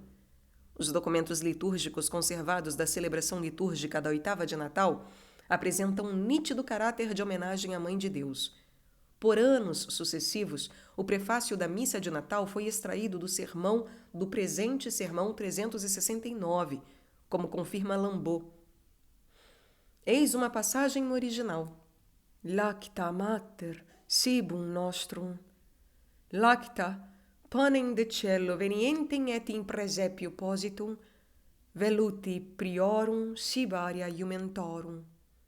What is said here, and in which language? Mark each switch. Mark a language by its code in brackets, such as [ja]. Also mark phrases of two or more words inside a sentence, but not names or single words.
[pt] Os documentos litúrgicos conservados da celebração litúrgica da oitava de Natal apresentam um nítido caráter de homenagem à Mãe de Deus. Por anos sucessivos, o prefácio da missa de Natal foi extraído do sermão do presente sermão 369, como confirma Lambeau. Eis uma passagem no original. [la] Lacta mater cibum nostrum. Lacta panem de cielo venientem et in presepio positum, veluti priorum sibaria iumentorum.